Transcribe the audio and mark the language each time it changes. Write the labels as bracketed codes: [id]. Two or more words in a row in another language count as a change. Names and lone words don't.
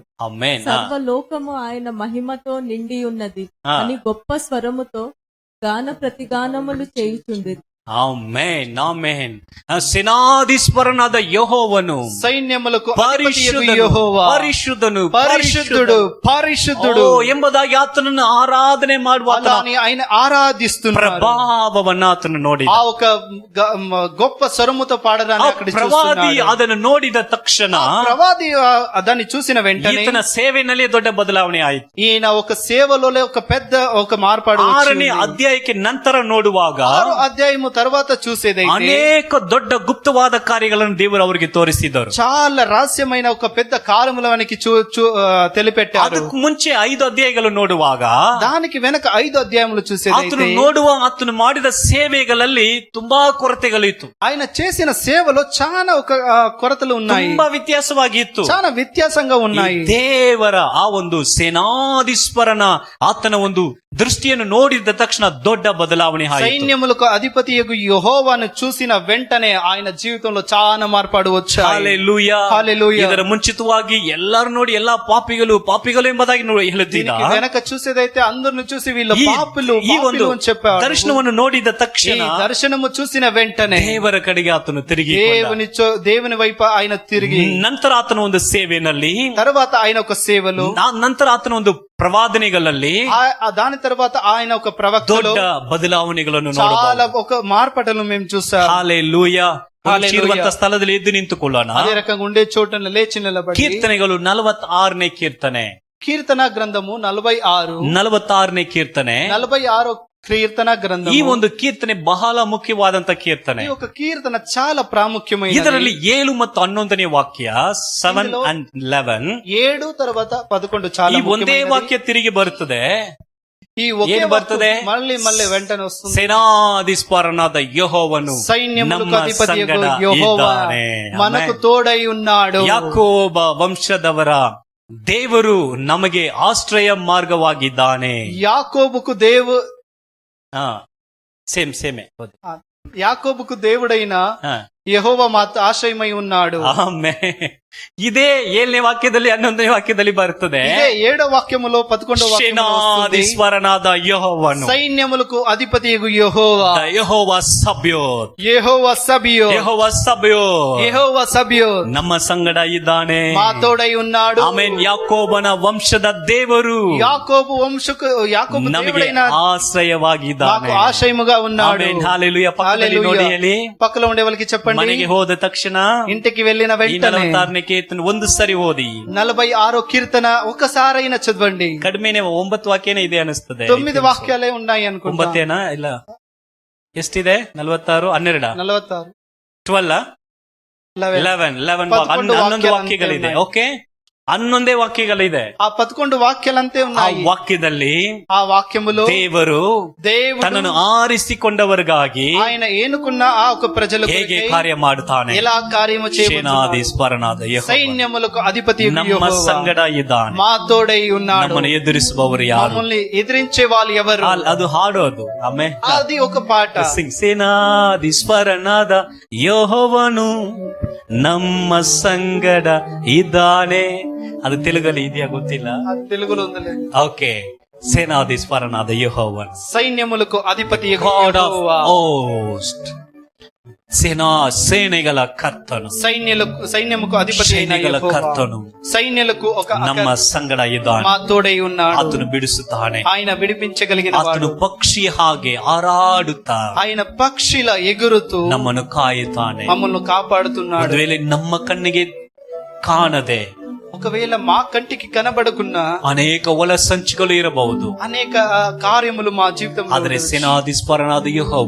[kn] ಆಮೆನ್. [te] సర్వలోకము ఆయన మహిమతో నిండి ఉన్నది ఆ. అని గొప్ప స్వరముతో గాన ప్రతిగానములు చేయుచుండిరి. [kn] ಆಮೆನ್, ಆಮೆನ್. ಸೇನಾಧೀಶ್ವರನಾದ ಯೆಹೋವನು [te] సైన్యములకు [kn] ಪರಿಶುದ್ಧನು, [te] అధిపతియగు యెహోవా [kn] ಪರಿಶುದ್ಧನು, [te] పరిశుద్ధుడు పరిశుద్ధుడు [kn] ಎಂಬುದಾಗಿ ಆತನನ್ನು ಆರಾಧನೆ ಮಾಡುವ [te] అలా అని ఆయన ఆరాధిస్తున్నారు. [kn] ಪ್ರಭಾವವನ್ನ ಆತನು ನೋಡಿದ. [te] ఆ ఒక గొప్ప స్వరముతో పాడడాన్ని [kn] ಆ [te] అక్కడ [kn] ಪ್ರವಾದಿ [te] చూస్తున్నాడు. [kn] ಅದನ್ನು ನೋಡಿದ ತಕ್ಷಣ [te] ప్రవాది దాన్ని చూసిన వెంటనే [kn] ಈತನ ಸೇವೆನಲ್ಲಿ ದೊಡ್ಡ ಬದಲಾವಣೆ ಆಯಿತು. [te] ఈయన ఒక సేవలో ఒక పెద్ద ఒక మార్పాడు [kn] 6ನೇ [te] వచ్చింది. [kn] ಅಧ್ಯಾಯಕ್ಕೆ ನಂತರ ನೋಡುವಾಗ [te] 6వ అధ్యాయము తర్వాత చూసేదైతే [kn] ಅನೇಕ ದೊಡ್ಡ ಗುಪ್ತವಾದ ಕಾರ್ಯಗಳನ್ನು ದೇವರು ಅವರಿಗೆ ತೋರಿಸಿದರು. [te] చాలా రహస్యమైన ఒక పెద్ద కార్యములు మనకి తెలిపెట్టారు. [kn] ಅದಕ್ಕೆ ಮುಂಚೆ 5 ಅಧ್ಯಾಯಗಳು ನೋಡುವಾಗ [te] దానికి వెనక 5 అధ్యాయములు [kn] ಆತನು [te] చూసేదైతే [kn] ಆತನು ಮಾಡಿದ ಸೇವೆಗಳಲ್ಲಿ ತುಂಬಾ ಕೊರತೆಗಳಿತ್ತು. [te] ఆయన చేసిన సేవలో చాలా ఒక కొరతలు ఉన్నాయి, [kn] ತುಂಬಾ ವ್ಯತ್ಯಾಸವಾಗಿತ್ತು. [te] చాలా వ్యత్యాసంగా ఉన్నాయి. [kn] ಈ ದೇವರ ಆ ಒಂದು ಸೇನಾಧೀಶ್ವರನ ಆತನ ಒಂದು ದೃಷ್ಟಿಯನ್ನು ನೋಡಿದ ತಕ್ಷಣ ದೊಡ್ಡ ಬದಲಾವಣೆ ಆಯಿತು. [te] సైన్యములకు అధిపతి యెహోవాను చూసిన వెంటనే ఆయన జీవితంలో చాలా మార్పాడు వచ్చాయి. [kn] ಹಲ್ಲೆಲೂಯಾ. [te] హల్లెలూయా. [kn] ಇದರ ಮುಂಚಿತವಾಗಿ ಎಲ್ಲರೂ ನೋಡಿ ಎಲ್ಲಾ ಪಾಪಿಗಳು ಎಂಬುದಾಗಿ ಹೇಳುತ್ತಿದ್ದ. [te] దీనికి వెనక చూసేదైతే అందరిని చూసి వీళ్ళ [kn] ಈ [te] పాపులు [kn] ಒಂದು [te] అని చెప్పారు. [kn] ದರ್ಶನವನ್ನು ನೋಡಿದ [te] ఈ [kn] ತಕ್ಷಣ [te] దర్శనము చూసిన వెంటనే [kn] ದೇವರ ಕಡೆಗೆ ಆತನು ತಿರುಗಿ [te] దేవుని వైపు ఆయన తిరిగి, [kn] ನಂತರ ಆತನ ಒಂದು ಸೇವೆನಲ್ಲಿ, [te] తర్వాత ఆయన ఒక సేవలో, [kn] ನಂತರ ಆತನ ಒಂದು ಪ್ರವಾದನೆಗಳಲ್ಲಿ [te] దాని తర్వాత ఆయన ఒక ప్రవక్తలో [kn] ದೊಡ್ಡ ಬದಲಾವಣೆಗಳನ್ನು [te] చాలా [kn] ನೋಡಬಹುದು. [te] ఒక మార్పటలు మేము చూసాం. [kn] ಹಲ್ಲೆಲೂಯಾ. ಹಲ್ಲೆಲೂಯಾ. ಇರುವಂತ ಸ್ಥಳದಲ್ಲಿ ಎದ್ದು ನಿಂತುಕೊಳ್ಳೋಣ. [te] అదే రకంగా ఉండే చోటను లేచి నిలబడి [kn] ಕೀರ್ತನೆಗಳು 46ನೇ ಕೀರ್ತನೆ, [te] కీర్తన గ్రంథము 46, [kn] 46ನೇ ಕೀರ್ತನೆ. [te] 46 కీర్తన గ్రంథం. [kn] ಈ ಒಂದು ಕೀರ್ತನೆ ಬಹಳ ಮುಖ್ಯವಾದಂತ ಕೀರ್ತನೆ. [te] ఈ ఒక కీర్తన చాలా ప్రాముఖ్యమైనది. [kn] ಇದರಲ್ಲಿ 7 ಮತ್ತು 11ನೇ ವಾಕ್ಯ, 7 and 11, [te] 7 తర్వాత 11 చాలా [kn] ಈ ಒಂದೇ [te] ముఖ్యమైనది. [kn] ವಾಕ್ಯ ತಿರುಗಿ ಬರುತ್ತದೆ. [te] ఈ ఒకే ఏం బర్తదే? మళ్ళీ వెంటనే వస్తుంది. [kn] ಸೇನಾಧೀಶ್ವರನಾದ ಯೆಹೋವನು [te] సైన్యములకు [kn] ನಮ್ಮ [te] అధిపతియగు [kn] ಸಂಗಡ [te] యెహోవా [kn] ಇದ್ದಾನೆ. [te] మనకు [kn] ಆಮೆನ್. [te] తోడై ఉన్నాడు. [kn] ಯಾಕೋಬ ವಂಶದವರ ದೇವರು ನಮಗೆ ಆಶ್ರಯ ಮಾರ್ಗವಾಗಿದ್ದಾನೆ. [te] యాకోబుకు [kn] ಸೇಮ್ [te] యాకోబుకు దేవుడైన [kn] ಹಾ. [te] యెహోవా మాత ఆశ్రయమై ఉన్నాడు. [kn] ಆಮೆನ್. ಇದೇ 7ನೇ ವಾಕ್ಯದಲ್ಲಿ 11ನೇ ವಾಕ್ಯದಲ್ಲಿ ಬರ್ತದೆ. [te] ఇదే 7వ వాక్యములో 11వ వాక్యములో వస్తుంది. [kn] ಸೇನಾಧೀಶ್ವರನಾದ ಯೆಹೋವನು, [te] సైన్యములకు అధిపతియగు యెహోవా, [kn] ಯೆಹೋವ ಸಬ್ಯೋತ್, [te] యెహోవా సబియో, [kn] ಯೆಹೋವ ಸಬ್ಯೋತ್ [te] యెహోవా సబియో [kn] ನಮ್ಮ ಸಂಗಡ ಇದ್ದಾನೆ. [te] మా తోడై ఉన్నాడు. [kn] ಆಮೆನ್. ಯಾಕೋಬನ ವಂಶದ ದೇವರು [te] యాకోబు [kn] ನಮಗೆ [te] దేవుడైన [kn] ಆಶ್ರಯವಾಗಿದ್ದಾನೆ. [te] మాకు ఆశ్రయముగా ఉన్నాడు. [kn] ಆಮೆನ್. ಹಲ್ಲೆಲೂಯಾ. ಪಕ್ಕದಲ್ಲಿ ನೋಡಿ ಹೇಳಿ. [te] పక్కలో ఉండే వాళ్ళకి చెప్పండి. [kn] ಮನೆಗೆ ಹೋದ ತಕ್ಷಣ [te] ఇంటికి వెళ్ళిన [kn] ಈ [te] వెంటనే [kn] 46ನೇ ಕೀರ್ತನೆ ಒಂದು ಸರಿ ಓದಿ. [te] 46 కీర్తన ఒకసారైనా చదవండి. [kn] ಕಡಿಮೆನೆ 9 ವಾಕ್ಯನೇ ಇದೆ ಅನಿಸ್ತದೆ. [te] 9 వాక్యాలే ఉన్నాయి అనుకుంటా. [kn] 9 ಇಲ್ಲ ಎಷ್ಟಿದೆ? 46 12 46 12 11 11 ವಾಕ್ಯಗಳಿದೆ. ಓಕೆ, 11 ವಾಕ್ಯಗಳಿದೆ. [te] ఆ 11 వాక్యాలంతే [kn] ಆ [te] ఉన్నాయి. [kn] ವಾಕ್ಯದಲ್ಲಿ [te] ఆ వాక్యములో [kn] ದೇವರು [te] దేవుడు [kn] ತನ್ನನ್ನು ಆರಿಸಿಕೊಂಡವರಿಗಾಗಿ [te] ఆయన ఏనుకున్న ఆ ఒక ప్రజలకు [kn] ಹೇಗೆ ಕಾರ್ಯ ಮಾಡುತ್ತಾನೆ. [te] ఎలా కార్యము చేయబోతున్నాడు. [kn] ಸೇನಾಧೀಶ್ವರನಾದ ಯೆಹೋವ [te] సైన్యములకు అధిపతి [kn] ನಮ್ಮ ಸಂಗಡ ಇದ್ದಾನೆ. [te] మా తోడై ఉన్నాడు. [kn] ನಮ್ಮನ್ನು ಎದುರಿಸುವವರು ಯಾರು? [te] మమ్మల్ని ఎదిరించే వాళ్ళు ఎవరు? [kn] ಅದು ಹಾಡೋದು. ಆಮೇಲೆ [te] అది ఒక పాట. [kn] ಸೇನಾಧೀಶ್ವರನಾದ ಯೆಹೋವನು ನಮ್ಮ ಸಂಗಡ ಇದ್ದಾನೆ. ಅದು ತೆಲುಗಲ್ಲಿ ಇದೆಯಾ ಗೊತ್ತಿಲ್ಲ. [te] అది తెలుగులో ఉందిలే. [kn] ఓకే. ಸೇನಾಧೀಶ್ವರನಾದ ಯೆಹೋವನು, [te] సైన్యములకు అధిపతి [en] God of host, [kn] ಸೇನೆಗಳ ಕರ್ತನು, [te] సైన్యముకు అధిపతి అయిన [kn] ಸೈನ್ಯಗಳ [te] యెహోవా, [kn] ಕರ್ತನು [te] సైన్యలకు ఒక [kn] ನಮ್ಮ ಸಂಗಡ ಇದ್ದಾನೆ. [te] మా తోడై ఉన్నాడు. [kn] ಆತನು ಬಿಡಿಸುತ್ತಾನೆ. [te] ఆయన విడిపించగలిగిన [kn] ಆತನು [te] వాడు. [kn] ಪಕ್ಷಿ ಹಾಗೆ ಹಾರಾಡುತ್ತಾ [te] ఆయన పక్షిలా ఎగురుతూ [kn] ನಮ್ಮನ್ನು ಕಾಯುತ್ತಾನೆ. [te] మమ్మల్ని కాపాడుతున్నాడు. [kn] ಒಂದು ವೇಳೆ ನಮ್ಮ ಕಣ್ಣಿಗೆ ಕಾಣದೆ [te] ఒకవేళ మా కంటికి కనబడకున్నా [kn] ಅನೇಕ ಒಳಸಂಚುಗಳು ಇರಬಹುದು. [te] అనేక కార్యములు మా జీవితంలో [kn] ಆದರೆ [te] ఉండవచ్చు. [kn] ಸೇನಾಧೀಶ್ವರನಾದ ಯೆಹೋವ